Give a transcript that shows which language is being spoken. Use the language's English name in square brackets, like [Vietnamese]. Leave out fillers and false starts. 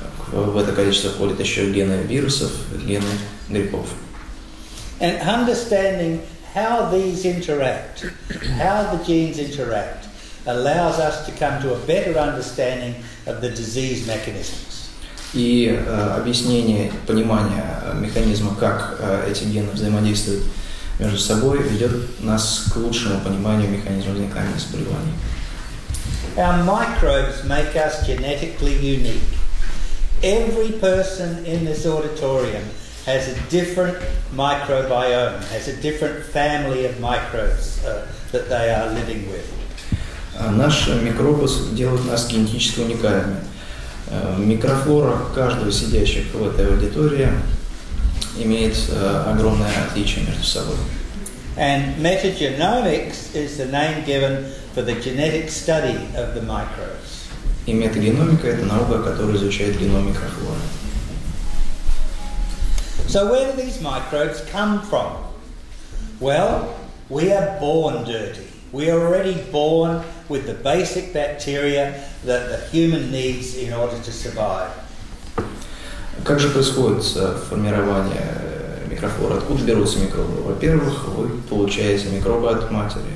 [Russian] В это количество входят еще гены вирусов, гены грибов. [English] And understanding how these interact, how the genes interact, allows us to come to a better understanding of the disease mechanisms. [Russian] И объяснение, понимание механизма, как эти гены взаимодействуют между собой, ведет нас к лучшему пониманию механизма возникновения заболеваний. [English] Our microbes make us genetically unique. Every person in this auditorium has a different microbiome, has a different family of microbes that they are living with. [Russian] Наши микробы делают нас генетически уникальными. Микрофлора каждого сидящего в этой аудитории имеет огромное отличие между собой. [English] And metagenomics is the name given for the genetic study of the microbes. [Russian] И метагеномика – это наука, которая изучает геном микрофлоры. [English] So where do these microbes come from? Well, we are born dirty. We are already born with the basic bacteria that the human needs in order to survive. [Russian] Как же происходит формирование микрофлоры? Откуда берутся микробы? Во-первых, вы получаете микробы от матери.